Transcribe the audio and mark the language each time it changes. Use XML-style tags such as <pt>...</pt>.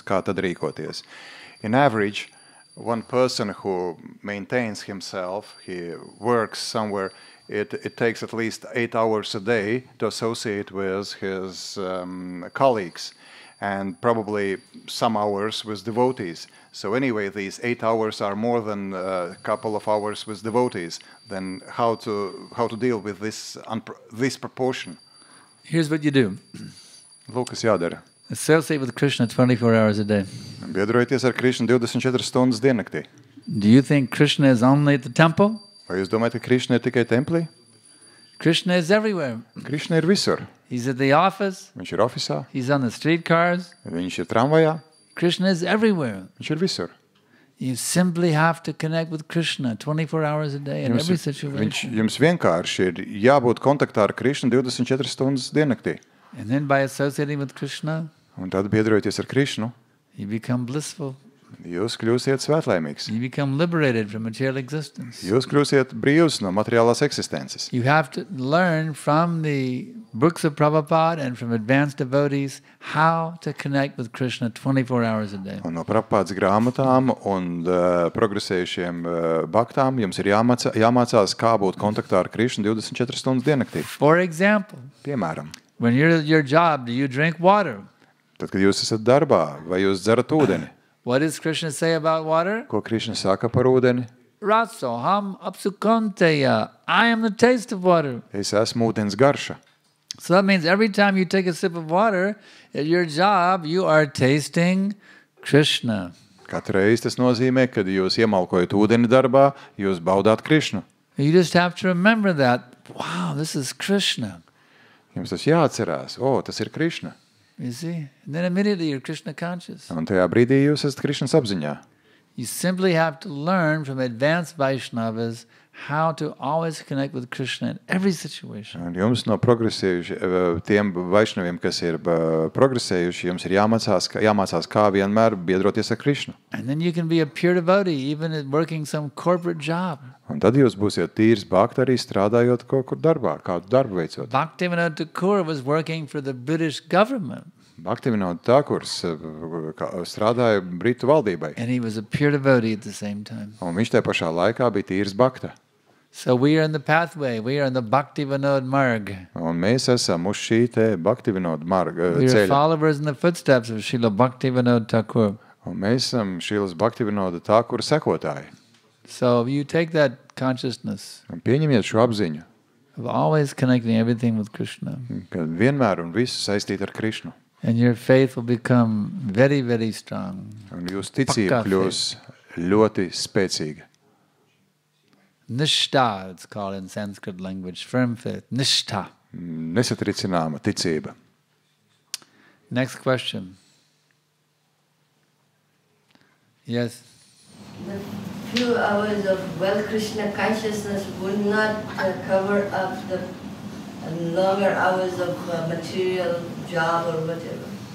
<lv>Kā tad rīkoties?</lv> <en>In average, one person who maintains himself, he works somewhere, it takes at least 8 hours a day to associate with his colleagues. And probably some hours with devotees. So anyway, these 8 hours are more than a couple of hours with devotees. Then how to deal with this proportion? Here's what you do.</en> <lv>Lūk, kas jādara.</lv> <en>Associate with Krishna 24 hours a day.</en> <lv>Biedrojieties ar Krishnu 24 stundas diennaktī.</lv> <en>Do you think Krishna is only at the temple?</en> <lv>Vai jūs domājat, ka Krishna ir tikai templī?</lv> <en>Krishna is everywhere.</en> <lv>Krishna ir visur.</lv> <en>He's at the office.</en> <lv>Viņš ir ofisā.</lv> <en>He's on the streetcars.</en> <lv>Viņš ir tramvajā.</lv> <en>Krishna is everywhere.</en> <lv>Viņš ir visur.</lv> <en>You simply have to connect with Krishna 24 hours a day in every situation.</en> <lv>Jums vienkārši ir jābūt kontaktā ar Krishnu 24 stundas diennaktī.</lv> <en>And then by associating with Krishna,</en> <lv>un tad biedrojoties ar Krishnu,</lv> <en>you become blissful.</en> <lv>Jūs kļūsiet svētlaimīgs.</lv> <en>You become liberated from material existence.</en> <lv>Jūs kļūsiet brīvs no materiālās eksistences.</lv> <en>You have to learn from the books of Prabhupada and from advanced devotees how to connect with Krishna 24 hours a day.</en> <lv>Un no Prabhupādas grāmatām un progresējušiem baktām jums ir jāmācās, kā būt kontaktā ar Krishnu 24 stundas diennaktī.</lv> <en>For example,</en> <lv>piemēram,</lv> <en>when you're at your job, do you drink water?</en> <lv>Tad, kad jūs esat darbā, vai jūs dzerat ūdeni?</lv> <en>What does Krishna say about water?</en> <lv>Ko Krishna saka par ūdeni?</lv> <sa>Ratsoham apsukanteya.</sa> <en>I am the taste of water.</en> <lv>Es esmu ūdens garša.</lv> <en>So that means every time you take a sip of water at your job, you are tasting Krishna.</en> <lv>Katru reizi tas nozīmē, kad jūs iemalkojat ūdeni darbā, jūs baudāt Krishnu.</lv> <en>You just have to remember that. Wow, this is Krishna.</en> <lv>Jums tas jāatcerās. Tas ir Krishna.</lv> <en>You see? And then immediately you're Krishna conscious.</en> <lv>Un tajā brīdī jūs esat Krishnas apziņā.</lv> <en>You simply have to learn from advanced Vaishnavas how to always connect with Krishna in every situation.</en> <lv>Un jums no tiem Vaišnaviem, kas ir progresējuši, jums ir jāmācās kā vienmēr biedroties ar Krishnu.</lv> <en>And then you can be a pure devotee even at working some corporate job.</en> <lv>Un tad jūs būsiet tīrs bhakti arī strādājot kaut kur darbā, kādu darbu veicot.</lv> <en>Bhaktivinoda Thakur was working for the British government.</en> <lv>Bhaktivinoda Thakurs strādāja Britu valdībai.</lv> <en>And he was a pure devotee at the same time.</en> <lv>Un viņš tajā pašā laikā bija tīrs bhakta.</lv> <en>So we are in the pathway, we are in the Bhaktivinoda Marg.</en> <lv>Un mēs esam uz šī te Bhaktivinoda marga ceļa.</lv> <en>We are followers in the footsteps of Srila Bhaktivinoda Thakur.</en> <lv>Un mēs esam Srilas Bhaktivinoda Thakura sekotāji.</lv> <en>So you take that consciousness.</en> <lv>Un pieņemiet šo apziņu.</lv> <en>Of always connecting everything with Krishna.</en> <lv>Kad vienmēr un visu saistīt ar Krishnu.</lv> <en>And your faith will become very, very strong.</en> <lv>Un jūs ticība kļūs ļoti spēcīga.</lv> <en>Nishtha, it's called in Sanskrit language, firm faith.</en> <sa>Nishtha.</sa> <lv>Nesatricināma ticība.</lv> <en>Next question. Yes? The few hours of well-Krishna consciousness would not cover up the longer hours of material job or whatever.</en>